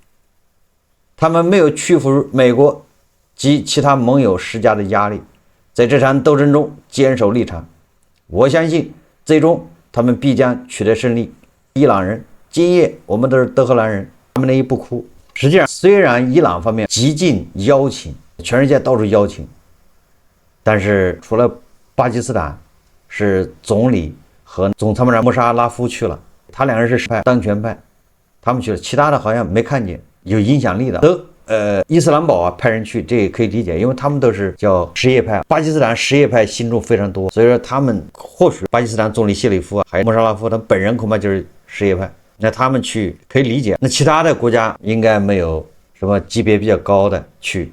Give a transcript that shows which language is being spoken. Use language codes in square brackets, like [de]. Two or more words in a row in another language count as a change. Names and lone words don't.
[zh] 他們沒有屈服美國及其他盟友施加的壓力，在這場鬥爭中堅守立場。我相信最終他們必將取得勝利。伊朗人，今夜我們都是德黑蘭人，哈梅內伊不哭。實際上，雖然伊朗方面極盡邀請，全世界到處邀請，但是除了巴基斯坦是總理和總參谋長穆沙拉夫去了，他2人是当權派，他們去了，其他的好像沒看見有影響力的。伊斯蘭堡派人去，這也可以理解，因為他們都是叫什葉派，巴基斯坦什葉派信眾非常多，所以說他們或許巴基斯坦總理謝里夫還有穆沙拉夫，他本人恐怕就是什葉派，那他們去可以理解。那其他的國家應該沒有什麼級別比較高的去。